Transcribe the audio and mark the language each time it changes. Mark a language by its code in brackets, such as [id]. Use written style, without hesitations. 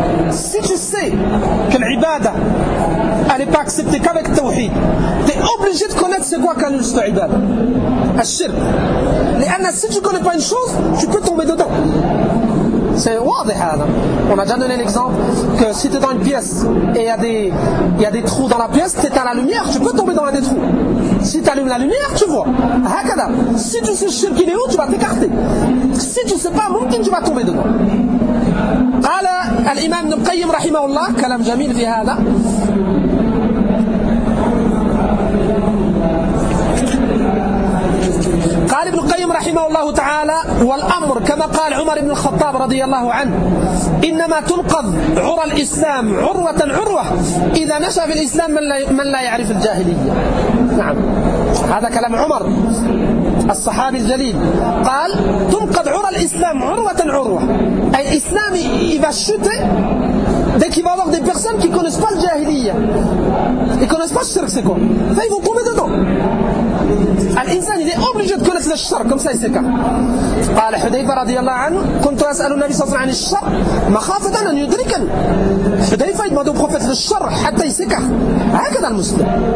[fr] si tu sais que l'ibada elle n'est pas acceptée qu'avec التوحيد t'es obligé de connaître c'est quoi qu'elle est l'ibada الشرك لأن si tu connais pas une chose tu peux tomber dedans C'est واضح هذا. On a déjà donné l'exemple que si tu es dans une pièce et il y a des trous dans la pièce, tu éteins la lumière, tu peux tomber dans un des trous. Si tu allumes la lumière, tu vois. Hakada. Si tu sais le chirque il est où, tu vas t'écarter. Si tu ne sais pas, mumkin, tu vas tomber dedans. [ar] قال الإمام ابن القيم رحمه الله كلام جميل في هذا. قال ابن القيم رحمه الله تعالى والأمر كما قال عمر بن الخطاب رضي الله عنه إنما تنقض عرى الإسلام عروة عروة إذا نشأ في الإسلام من لا يعرف الجاهلية نعم هذا كلام عمر الصحابي الجليل قال تنقض عرى الإسلام عروة عروة أي إسلام إذا شتى [fr] Dès qu'il va avoir des personnes qui ne connaissent pas le jahiliya, ils ne connaissent pas le shirk, c'est quoi ? Ils vont tomber dedans. Al-Insan, il est obligé de connaître le shirk, comme ça, il s'écarte. [ar] قال حذيفة رضي الله عنه كنت أسأل النبي صلى الله عليه وسلم عن الشر مخافة أن يدركني حذيفة يدمد بروفة للشر حتى يسكح هكذا المسلم